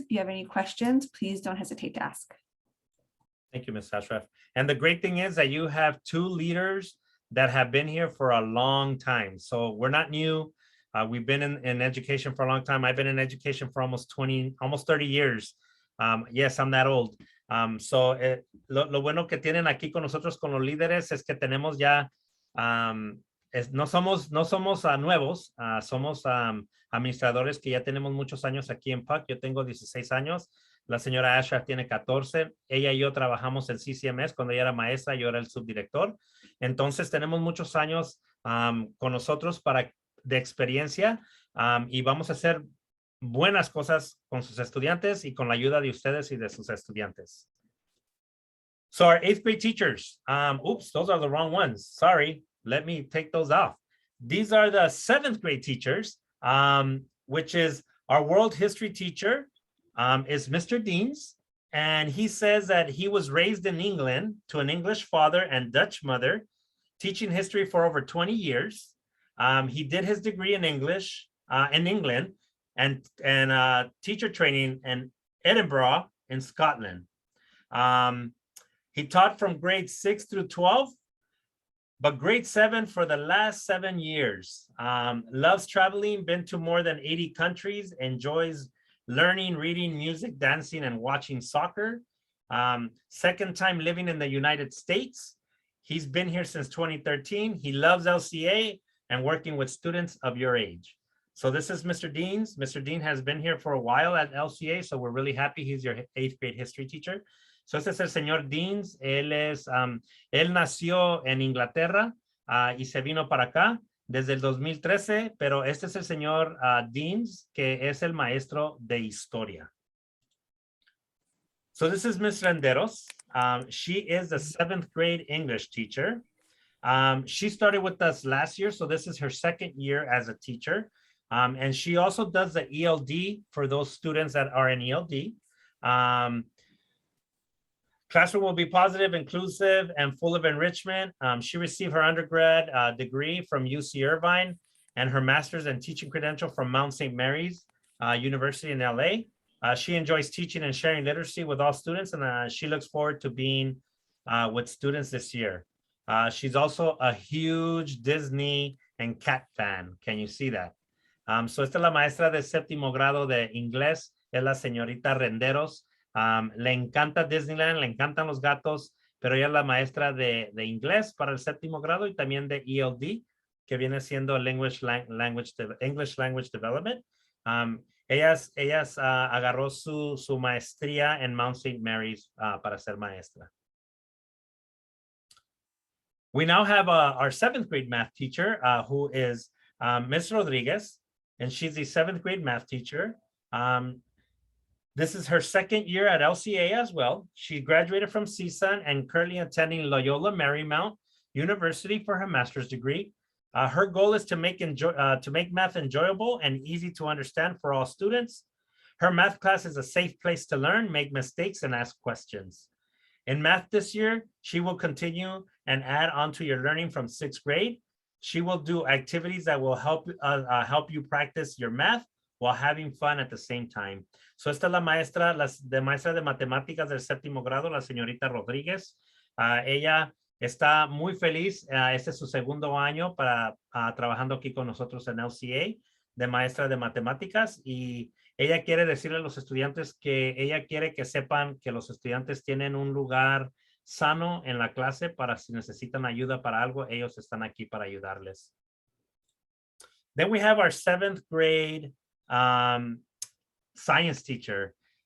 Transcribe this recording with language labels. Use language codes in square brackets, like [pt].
[en] If you have any questions, please don't hesitate to ask. Thank you, Ms. Ashraf. And the great thing is that you have two leaders that have been here for a long time. So we're not new. We've been in education for a long time. I've been in education for almost 30 years. Yes, I'm that old. [es] Lo bueno que tienen aquí con nosotros, con los líderes, es que tenemos ya, no somos nuevos, somos administradores que ya tenemos muchos años aquí en PUC. Yo tengo 16 años. La señora Ashraf tiene 14. Ella y yo trabajamos en CCMS cuando ella era maestra, yo era el subdirector. Entonces tenemos muchos años con nosotros de experiencia y vamos a hacer buenas cosas con sus estudiantes y con la ayuda de ustedes y de sus estudiantes. [en] So our 8th grade teachers, oops, those are the wrong ones. Sorry, let me take those off. These are the 7th grade teachers, which is our world history teacher is Mr. Deans. And he says that he was raised in England to an English father and Dutch mother, teaching history for over 20 years. He did his degree in English in England and teacher training in Edinburgh in Scotland. He taught from grade 6 through 12, but grade 7 for the last 7 years. Loves traveling, been to more than 80 countries, enjoys learning, reading, music, dancing, and watching soccer. Second time living in the United States. He's been here since 2013. He loves LCA and working with students of your age. So this is Mr. Deans. Mr. Dean has been here for a while at LCA, so we're really happy he's your 8th grade history teacher. [es] So este es el señor Deans. Él nació en Inglaterra y se vino para acá desde el 2013, pero este es el señor Deans, que es el maestro de historia. [en] So this is Ms. Renderos. She is the 7th grade English teacher. She started with us last year, so this is her 2nd year as a teacher. And she also does the ELD for those students that are in ELD. Classroom will be positive, inclusive, and full of enrichment. She received her undergrad degree from UC Irvine and her master's and teaching credential from Mount St. Mary's University in LA. She enjoys teaching and sharing literacy with all students, and she looks forward to being with students this year. She's also a huge Disney and cat fan. Can you see that? [es] So esta es la maestra de 7º grado de inglés, es la señorita Renderos. Le encanta Disneyland, le encantan los gatos, pero ella es la maestra de inglés para el 7º grado y también de ELD, que viene siendo [en] English Language Development. [es] Ella agarró su maestría en Mount St. Mary's para ser maestra. [en] We now have our 7th grade math teacher, who is Ms. Rodriguez, and she's the 7th grade math teacher. This is her 2nd year at LCA as well. She graduated from CSUN and currently attending Loyola Marymount University for her master's degree. Her goal is to make math enjoyable and easy to understand for all students. Her math class is a safe place to learn, make mistakes, and ask questions. In math this year, she will continue and add on to your learning from 6th grade. She will do activities that will help you practice your math while having fun at the same time. [es] So esta es la maestra de matemáticas del 7º grado, la señorita Rodríguez. Ella está muy feliz. Este es su 2º año trabajando aquí con nosotros en LCA de maestra de matemáticas, y ella quiere decirle a los estudiantes que ella quiere que sepan que los estudiantes tienen un lugar sano en la clase para si necesitan ayuda para algo, ellos están aquí para ayudarles. [en] Then we have our 7th grade science teacher.